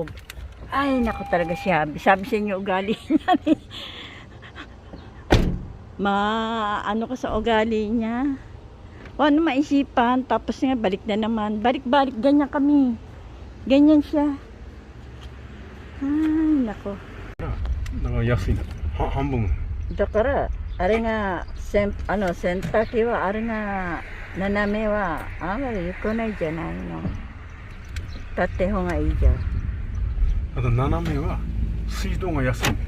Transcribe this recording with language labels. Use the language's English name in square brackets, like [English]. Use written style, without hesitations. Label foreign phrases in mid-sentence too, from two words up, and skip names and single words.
[Filipino] Ay, naku talaga si Habi. Sabi sa inyo ugali niya. Ano ka sa ugali niya? O ano maisipan. Tapos nga balik na naman. Balik-balik. Ganyan kami. Ganyan siya. Ay, naku. [Japanese] だから安いんだ。半分。だからあれが洗濯機はあれが斜めはあんまり良くないじゃないの。立って方がいいじゃん。あと斜めは水道が安いんだよ。